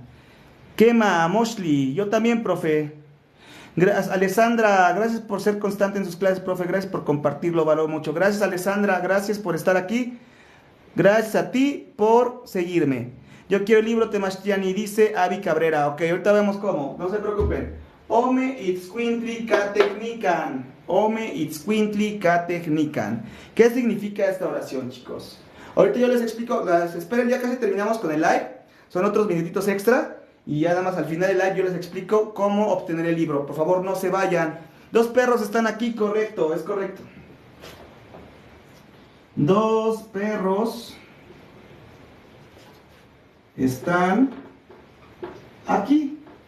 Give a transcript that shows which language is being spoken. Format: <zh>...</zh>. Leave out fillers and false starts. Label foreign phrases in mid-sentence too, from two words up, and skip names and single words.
<nah>Kema, Moshli,</nah> <es>yo también, profe. Alessandra, gracias por ser constante en sus clases, profe, gracias por compartirlo, valoro mucho. Gracias, Alessandra, gracias por estar aquí. Gracias a ti por seguirme. Yo quiero el libro Temashtiani, dice Avi Cabrera. Ok, ahorita vemos cómo, no se preocupen.</es> <nah>Ome itzcuintli katechnikan. Ome itzcuintli katechnikan.</nah> <es>¿Qué significa esta oración, chicos? Ahorita yo les explico, esperen, ya casi terminamos con el live. Son otros minutitos extra. Y ya nada más al final del live yo les explico cómo obtener el libro. Por favor, no se vayan. 2 perros están aquí, correcto, es correcto. 2 perros están aquí.</es>